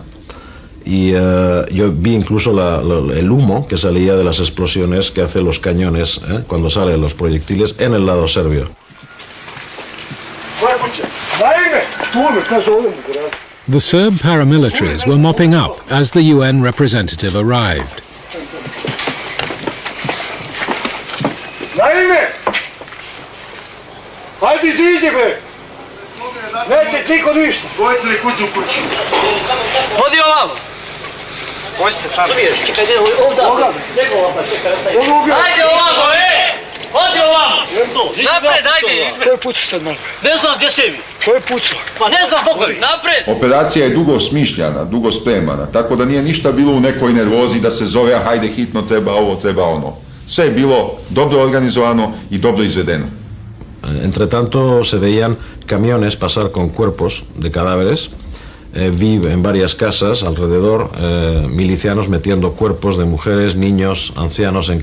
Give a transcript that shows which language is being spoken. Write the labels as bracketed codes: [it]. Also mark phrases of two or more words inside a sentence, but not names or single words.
[es] Y yo vi incluso el humo que salía de las explosiones que hacen los cañones cuando salen los proyectiles en el lado serbio. [en] The Serb paramilitaries were mopping up as the UN representative arrived. [sr] Hajde iziđi bre! Neće niko ništa! Dvojice li kuću u kući? Hodi ovamo! Možete tamo. Čekaj, ovdje. Hajde ovamo, Hodi ovamo! Napred, hajde! Ko je pucao sad malo? Ne znam gdje se vi. Ko je pucao? Pa ne znam Bogovi. Napred! Operacija je dugo smišljana, dugo spremana, tako da nije ništa bilo u nekoj nervozi da se zove hajde hitno treba ovo, treba ono. Sve je bilo dobro organizovano i dobro izvedeno. [es] Entre tanto se veían camiones pasar con cuerpos de cadáveres. Vi en varias casas alrededor milicianos metiendo cuerpos de mujeres, niños, ancianos en camiones.